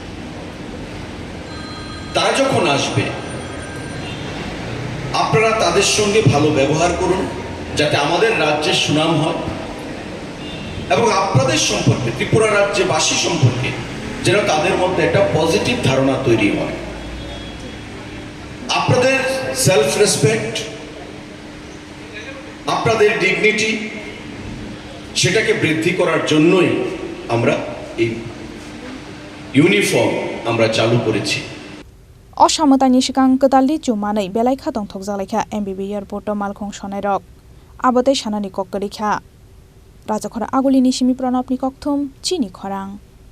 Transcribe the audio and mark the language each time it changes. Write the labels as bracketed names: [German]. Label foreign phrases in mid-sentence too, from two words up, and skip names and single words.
[Bangla] তারা যখন আসবে আপনারা তাদের সঙ্গে ভালো ব্যবহার করুন যাতে আমাদের রাজ্যের সুনাম হয় এবং আপনাদের সম্পর্কে ত্রিপুরা রাজ্যবাসী সম্পর্কে যেন তাদের মধ্যে একটা পজিটিভ ধারণা তৈরি হয় আপনাদের [English] self respect [Bangla] আপনাদের ডিগনিটি সেটাকে বৃদ্ধি করার জন্যই আমরা এই ইউনিফর্ম আমরা চালু করেছি [Kok Borok] असामतानि सिगां गोदालि जुमानै बेलाइखा दंथकजालायखा MBB एयरपोर्ट मालखुं सोनाइरक आबोतै सानानि कक्करिखा राजाखरा आगुलिनि सिमी प्रणबनि कक्थुम चिनि खरां।